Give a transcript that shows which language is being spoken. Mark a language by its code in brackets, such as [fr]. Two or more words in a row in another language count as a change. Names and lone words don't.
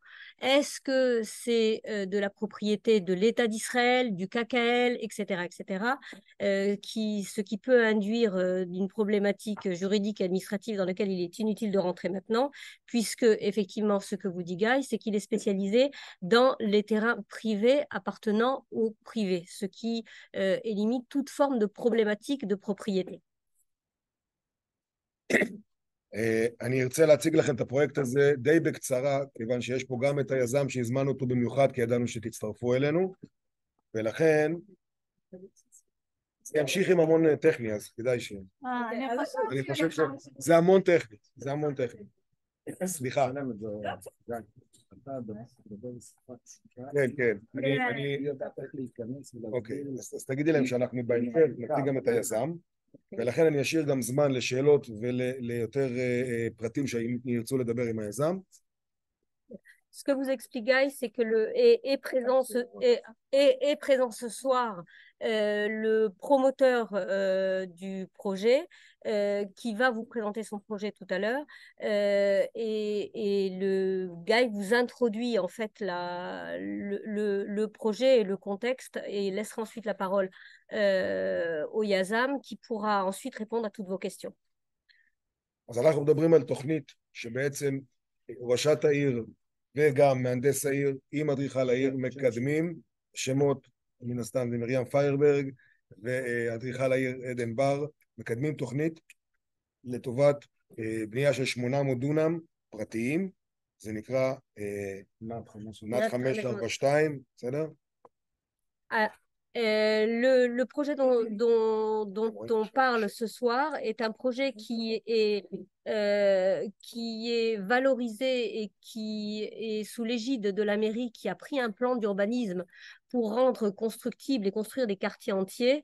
[fr] Est-ce que c'est de la propriété de l'État d'Israël, du KKL, etc., etc., ce qui peut induire d'une problématique juridique et administrative dans laquelle il est inutile de rentrer maintenant, puisque effectivement, ce que vous dit Guy, c'est qu'il est spécialisé dans les terrains privés appartenant au privé, ce qui élimine toute forme de problématique de propriété. [he] אני ארצה להציג לכם את הפרויקט הזה די בקצרה, כיוון שיש פה גם את היזם שהזמנו אותו במיוחד, כי ידענו שתצטרפו אלינו, ולכן זה ימשיך עם המון טכני, אז כדאי ש... אני חושב שזה המון טכני, זה המון טכני. סליחה. כן, כן. אוקיי, אז תגידי להם שאנחנו בהמשך נציג גם את היזם, ולכן אני אשאיר גם זמן לשאלות וליותר פרטים שירצו לדבר עם היזם. [fr] Ce que vous expliquez, c'est que est présent ce soir le promoteur du projet qui va vous présenter son projet tout à l'heure et le gars vous introduit en fait le projet et le contexte et laissera ensuite la parole au Yazam qui pourra ensuite répondre à toutes vos questions. [he] אז אנחנו מדברים על תוכנית שבעצם ראשת העיר וגם מהנדס העיר עם אדריכל העיר מקדמים, שמות מן הסתם זה מרים פיירברג ואדריכל העיר עדן בר, מקדמים תוכנית לטובת בנייה של 800 דונם פרטיים, זה נקרא נאט 542, בסדר? [fr] Le projet dont on parle ce soir est un projet qui est valorisé et qui est sous l'égide de la mairie qui a pris un plan d'urbanisme pour rendre constructible et construire des quartiers entiers.